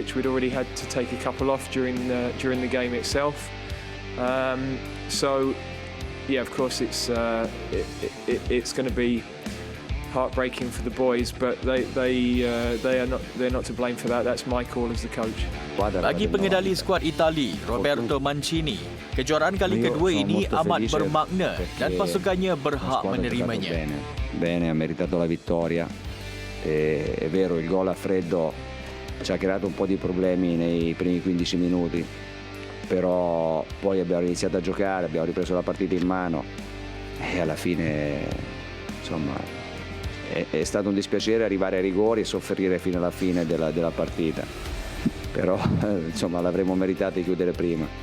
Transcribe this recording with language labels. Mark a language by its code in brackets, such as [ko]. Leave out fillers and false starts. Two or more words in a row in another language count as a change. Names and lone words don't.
[en] We'd already had to take a couple off during the game itself. So yeah, of course it's going to be heartbreaking for the boys, but they're not to blame for that. That's my call as the coach. [ms] Bagi pengendali skuad Itali, Roberto Mancini, kejuaraan kali kedua ini amat bermakna dan pasukannya berhak menerimanya. [it] Bene, ha meritato la vittoria. È vero, il gol a freddo ci ha creato un po' di problemi nei primi 15 minuti, però poi abbiamo iniziato a giocare, abbiamo ripreso la partita in mano e alla fine, insomma, è stato un dispiacere arrivare ai rigori e soffrire fino alla fine della partita, però insomma l'avremmo meritato di chiudere prima.